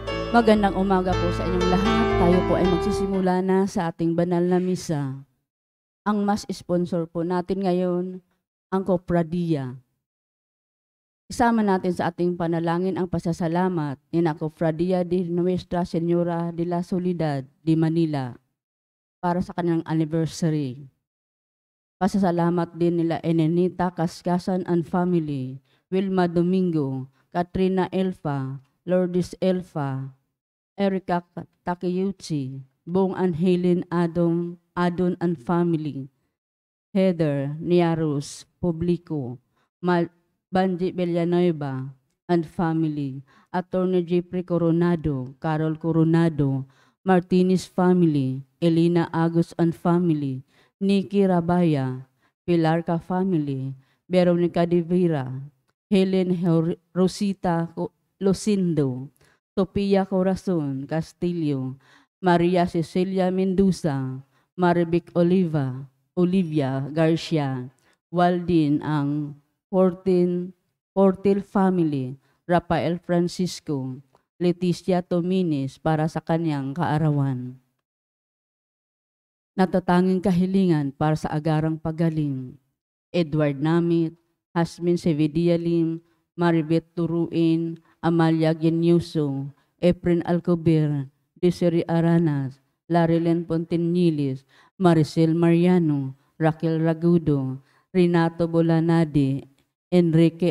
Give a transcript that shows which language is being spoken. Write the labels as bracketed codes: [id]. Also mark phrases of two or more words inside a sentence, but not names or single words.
[tl] Magandang umaga po sa inyong lahat. Tayo po ay magsisimula na sa ating banal na misa. Ang mas sponsor po natin ngayon, ang Cofradia. Isama natin sa ating panalangin ang pasasalamat ni na Cofradia de Nuestra Señora de la Soledad de Manila para sa kanilang anniversary. Pasasalamat din nila Enenita Kaskasan [en] and Family, [tl] Wilma Domingo, Katrina Elfa, Lourdes Elfa, Erica Takeyuchi, Bong and Helen Adon [en] and Family, [tl] Heather Niarus Publico, Banji Villanueva [en] and Family, [tl] Attorney Jeffrey Coronado, Carol Coronado, Martinez Family, Elena Agus [en] and Family, [tl] Nikki Rabaya, Pilarca Family, Veronica de Vera, Helen Rosita Lucindo, Sofia Corazon Castillo, Maria Cecilia Mendoza, Marivic Olivia Garcia, Waldin ang Portil Family, Rafael Francisco, Leticia Tomines para sa kanyang kaarawan. Natatanging kahilingan para sa agarang pagaling, Edward Namit, Hasmin Sevidia Lim, Maribeth Turuin, Amalia Genyuso, Efren Alcober, Desiree Aranas, Larilen Pontenilis, Maricel Mariano, Raquel Ragudo, Renato Bolanade, Enrique